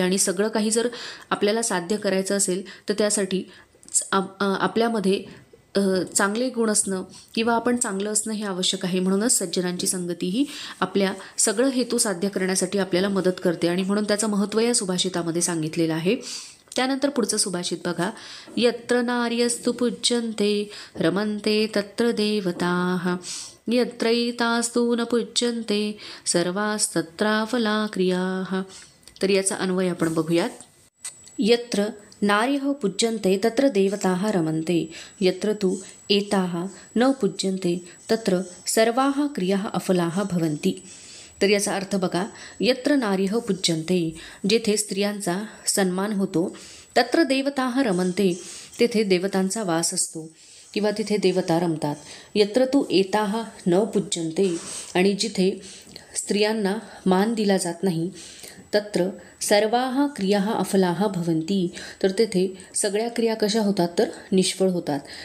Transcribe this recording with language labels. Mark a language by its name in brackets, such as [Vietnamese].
[Marathi] आणि सगळं काही जर आपल्याला साध्य करायचं असेल तर त्यासाठी आपल्यामध्ये चांगले गुण असणं किंवा आपण चांगलं असणं हे आवश्यक आहे. म्हणूनच सज्जनांची संगती ही आपल्या सगळं हेतू साध्य करण्यासाठी आपल्याला मदत करते आणि म्हणून त्याचं महत्त्व या सुभाषितामध्ये सांगितलेलं आहे. त्यानंतर पुढचं सुभाषित बघा. [Sanskrit] यत्र नार्यस्तु पूज्यन्ते रमन्ते तत्र देवताः यत्रैतास्तु न पूज्यन्ते सर्वास्तत्राफला क्रियाः. [Marathi] तर याचा अन्वय आपण बघूयात. [Sanskrit] यत्र नार्यः पूज्यन्ते तत्र देवताः रमन्ते यत्र तु एताः न पूज्यन्ते तत्र सर्वाः क्रियाः अफलाः भवन्ति. [Marathi] तर याचा अर्थ बघा. [Sanskrit] यत्र नार्यः पूज्यन्ते [Marathi] जेथे स्त्रियांचा सन्मान होतो, [Sanskrit] तत्र देवताः रमन्ते [Marathi] तेथे देवतांचा वास असतो किंवा तिथे देवता रमतात. [Sanskrit] यत्र तु एताः न पूज्यन्ते [Marathi] आणि जिथे स्त्रियांना मान दिला जात नाही, [Sanskrit] तत्र सर्वाः क्रियाः अफलाः भवन्ति [Marathi] तर तेथे सगळ्या क्रिया कशा होतात तर निष्फळ होतात.